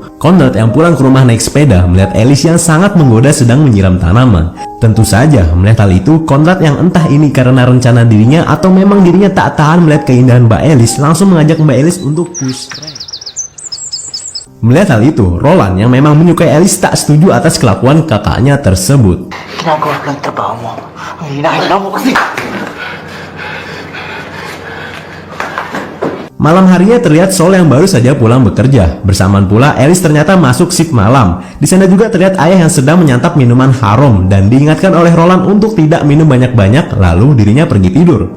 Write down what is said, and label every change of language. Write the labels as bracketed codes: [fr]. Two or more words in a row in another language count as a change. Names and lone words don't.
[id] Conrad yang pulang ke rumah naik sepeda melihat Alice yang sangat menggoda sedang menyiram tanaman. Tentu saja melihat hal itu, Conrad yang entah ini karena rencana dirinya atau memang dirinya tak tahan melihat keindahan Mbak Alice, langsung mengajak Mbak Alice untuk [en] push prank. [id] Melihat hal itu, Roland yang memang menyukai Alice tak setuju atas kelakuan kakaknya tersebut. [tl] Ginagawa ko lang trabaho mo. Ang hinahina mo kasi. [id] Malam harinya terlihat Sol yang baru saja pulang bekerja. Bersamaan pula Alice ternyata masuk shift malam. Di sana juga terlihat ayah yang sedang menyantap minuman haram dan diingatkan oleh Roland untuk tidak minum banyak-banyak, lalu dirinya pergi tidur.